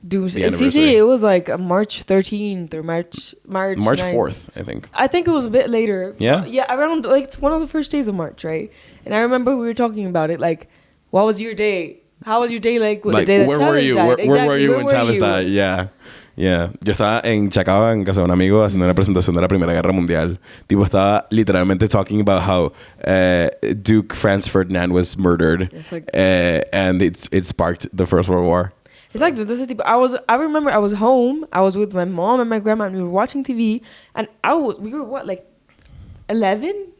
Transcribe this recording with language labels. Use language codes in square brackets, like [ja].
[en] See, it was like March 13th or March 4th, I think. I think it was a bit later. Yeah? Yeah, around, like, it's one of the first days of March, right? And I remember we were talking about it, like, what was your day? How was your day like the day that where Chavez were you? died? Where were you when Chavez died? Yeah. Yeah. [es] Yo estaba en Chacao, en casa de un amigo, haciendo una presentación de la Primera Guerra Mundial. Tipo, estaba literalmente [en] talking about how Duke Franz Ferdinand was murdered, and it sparked the First World War. Exactly. I remember I was home. I was with my mom and my grandma, and we were watching TV. And we were what, like 11?